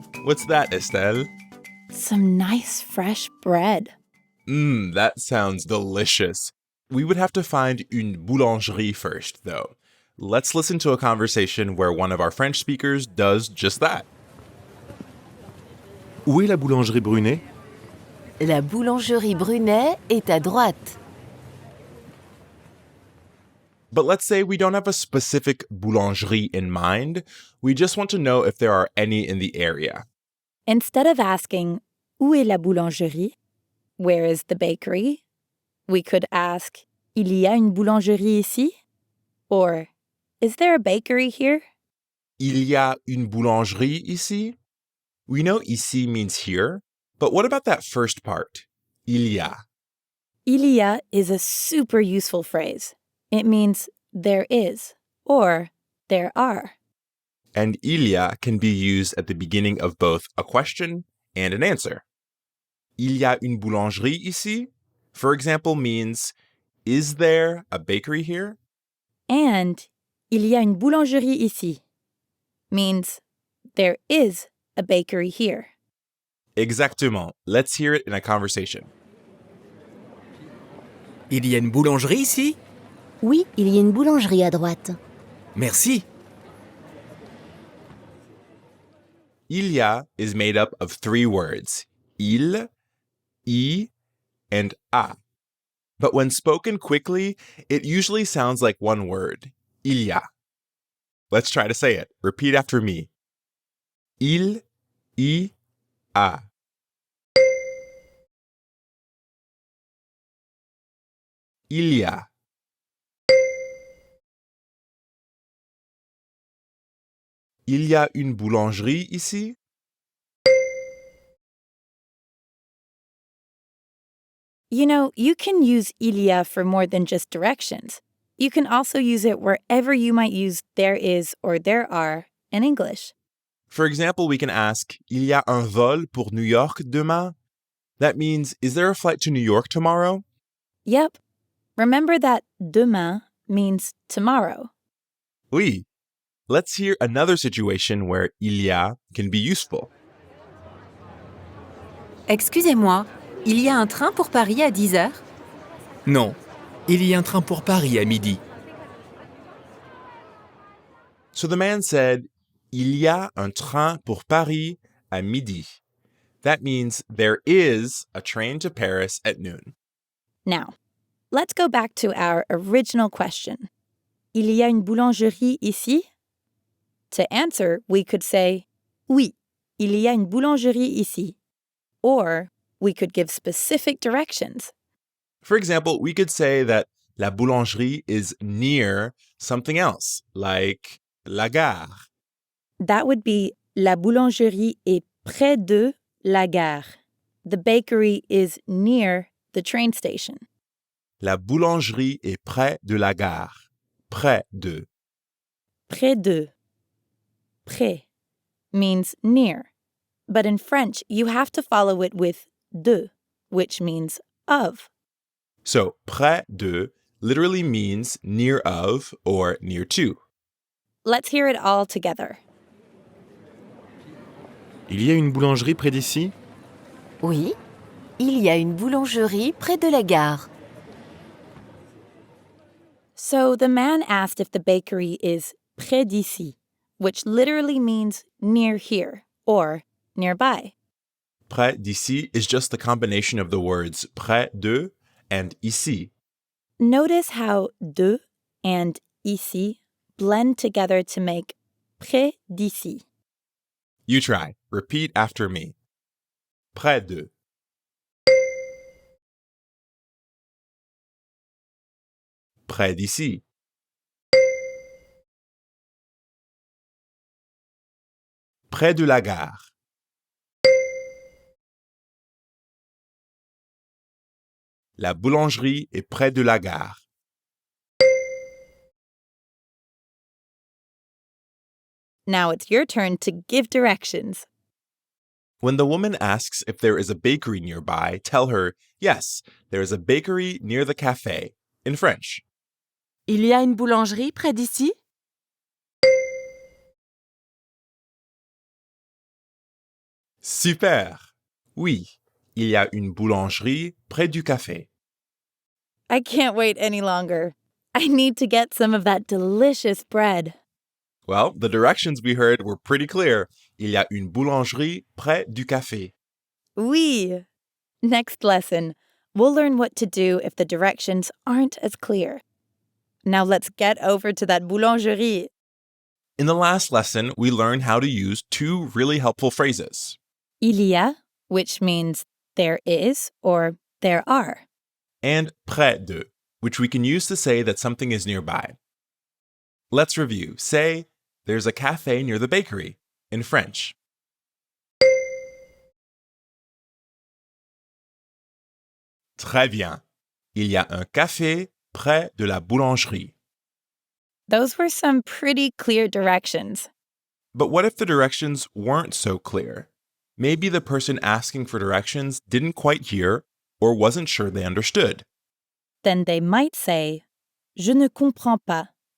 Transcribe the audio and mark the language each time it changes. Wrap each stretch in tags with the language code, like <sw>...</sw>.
<en>What's that, Estelle? Some nice fresh bread. That sounds delicious. We would have to find</en> <fr>une boulangerie</fr> <en>first, though. Let's listen to a conversation where one of our French speakers does just that.</en> <fr>Où est la boulangerie Brunet? La boulangerie Brunet est à droite.</fr> <en>But let's say we don't have a specific boulangerie in mind. We just want to know if there are any in the area. Instead of asking,</en> <fr>où est la boulangerie?</fr> <en>Where is the bakery? We could ask,</en> <fr>il y a une boulangerie ici?</fr> <en>Or, is there a bakery here?</en> <fr>Il y a une boulangerie ici?</fr> <en>We know ici means here, but what about that first part?</en> <fr>Il y a. Il y a</fr> <en>is a super useful phrase. It means there is or there are. And</en> <fr>il y a</fr> <en>can be used at the beginning of both a question and an answer.</en> <fr>Il y a une boulangerie ici,</fr> <en>for example, means, is there a bakery here? And</en> <fr>il y a une boulangerie ici</fr> <en>means there is a bakery here.</en> <fr>Exactement.</fr> <en>Let's hear it in a conversation.</en> <fr>Il y a une boulangerie ici? Oui, il y a une boulangerie à droite. Merci.</fr> <en>Il y a is made up of three words, il, y, and a. But when spoken quickly, it usually sounds like one word,</en> <fr>il y a.</fr> <en>Let's try to say it. Repeat after me.</en> <fr>Il, y, a. Il y a. Il y a une boulangerie ici?</fr> <en>You know, you can use</en> <fr>il y a</fr> <en>for more than just directions. You can also use it wherever you might use there is or there are in English. For example, we can ask,</en> <fr>il y a un vol pour New York demain?</fr> <en>That means, is there a flight to New York tomorrow? Yep. Remember that demain means tomorrow.</en> <fr>Oui.</fr> <en>Let's hear another situation where</en> <fr>il y a</fr> <en>can be useful.</en> <fr>Excusez-moi, il y a un train pour Paris à 10 heures? Non. Il y a un train pour Paris à midi.</fr> <en>So the man said,</en> <fr>il y a un train pour Paris à midi.</fr> <en>That means there is a train to Paris at noon. Now, let's go back to our original question. Il y a une boulangerie ici? To answer, we could say,</en> <fr>oui, il y a une boulangerie ici.</fr> <en>Or, we could give specific directions. For example, we could say that</en> <fr>la boulangerie</fr> <en>is near something else, like</en> <fr>la gare.</fr> <en>That would be</en> <fr>la boulangerie est près de la gare.</fr> <en>The bakery is near the train station.</en> <fr>La boulangerie est près de la gare. Près de. Près de. Près</fr> <en>means near. But in French, you have to follow it with de, which means of. So,</en> <fr>près de</fr> <en>literally means near of or near to. Let's hear it all together.</en> <fr>Il y a une boulangerie près d'ici? Oui, il y a une boulangerie près de la gare.</fr> <en>So the man asked if the bakery is</en> <fr>près d'ici,</fr> <en>which literally means near here or nearby.</en> <fr>Près d'ici</fr> <en>is just the combination of the words</en> <fr>près de</fr> <en>and ici. Notice how de and ici blend together to make</en> <fr>près d'ici.</fr> <en>You try. Repeat after me.</en> <fr>Près de. Près d'ici. près de la gare. La boulangerie est près de la gare.</fr> <en>Now it's your turn to give directions. When the woman asks if there is a bakery nearby, tell her, yes, there is a bakery near the cafe, in French.</en> <fr>Il y a une boulangerie près d'ici? Super! Oui, il y a une boulangerie près du café.</fr> <en>I can't wait any longer. I need to get some of that delicious bread. Well, the directions we heard were pretty clear.</en> <fr>Il y a une boulangerie près du café. Oui.</fr> <en>Next lesson, we'll learn what to do if the directions aren't as clear. Now let's get over to that boulangerie. In the last lesson, we learned how to use two really helpful phrases.</en> <fr>Il y a,</fr> <en>which means there is or there are. And</en> <fr>près de,</fr> <en>which we can use to say that something is nearby. Let's review. Say, there's a cafe near the bakery, in French.</en> <fr>Très bien. Il y a un café près de la boulangerie.</fr> <en>Those were some pretty clear directions. But what if the directions weren't so clear? Maybe the person asking for directions didn't quite hear or wasn't sure they understood. Then they might say,</en> <fr>Je ne comprends pas.</fr>